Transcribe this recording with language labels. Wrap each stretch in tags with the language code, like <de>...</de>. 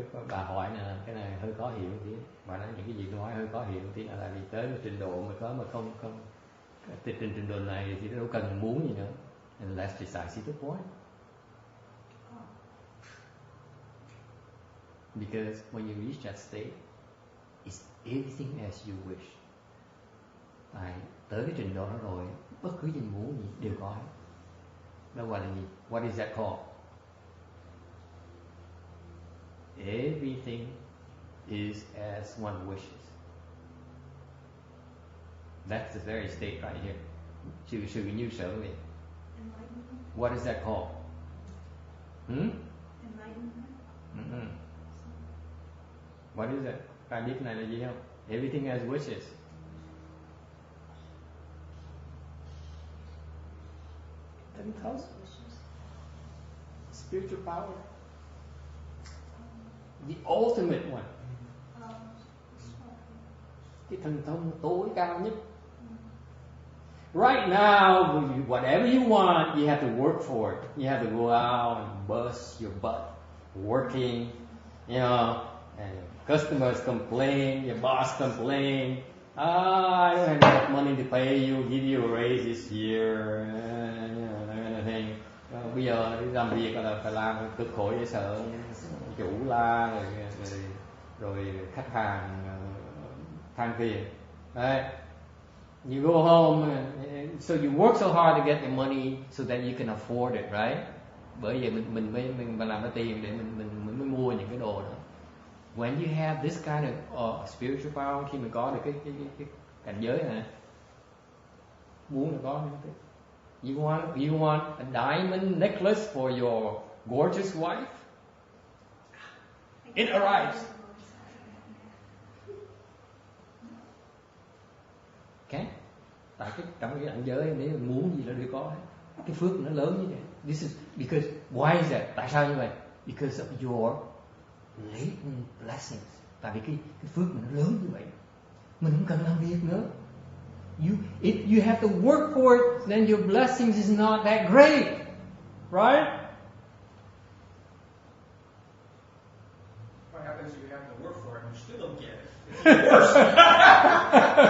<vi>Bà hỏi là cái này hơi khó hiểu tí. Bà nói những cái gì tôi hỏi hơi khó hiểu tí là vì tới một trình độ mà không trình độ này thì đâu cần muốn gì nữa.</vi> <en>And that's precisely the point. Because when you reach that state, it's everything as you wish.</en> <vi>Tới cái trình độ đó rồi, bất cứ gì muốn gì đều có. Đó gọi là gì?</vi> <en>What is that called? Everything is as one wishes. That's the very state right here.</en> <vi>Sự như sở về.</vi> <en>What is that called? Enlightenment. What is it?</en> <vi>Ai biết này là gì không?</vi> <en>Everything as wishes. Can you tell us? Spiritual power. The ultimate one.</en> <vi>cái thần thông tối cao nhất.</vi> <en>Right now, whatever you want, you have to work for it. You have to go out and bust your butt, working, you know, and customers complain, your boss complain, I don't have enough money to pay you, give you a raise this year, you know, that kind of thing.</en> <vi>Bây giờ đi làm việc là phải làm cực khổ dễ sợ, chủ la rồi khách hàng than phiền.</vi> <en>Right? You go home, so you work so hard to get the money so that you can afford it, right?</en> <vi>Bởi vậy mình làm ra tiền để mình mới mua những cái đồ đó.</vi> <en>When you have this kind of spiritual power,</en> <vi>khi mình có được cái cảnh giới này, muốn là có cái.</vi> <en>You want a diamond necklace for your gorgeous wife? It arrives. Okay?</en> <vi>Tại trong cái cảnh giới nếu mình muốn gì là đều có hết. Cái phước nó lớn như vậy.</vi> <en>This is because why is that?</en> <vi>Tại sao như vậy?</vi> <en>Because of your latent blessings.</en> <vi>Tại vì cái phước mình nó lớn như vậy, mình không cần làm việc nữa.</vi> <en>If you have to work for it, then your blessings is not that great, right? What happens if you have to work for it and you still don't get it? It's worse.</en>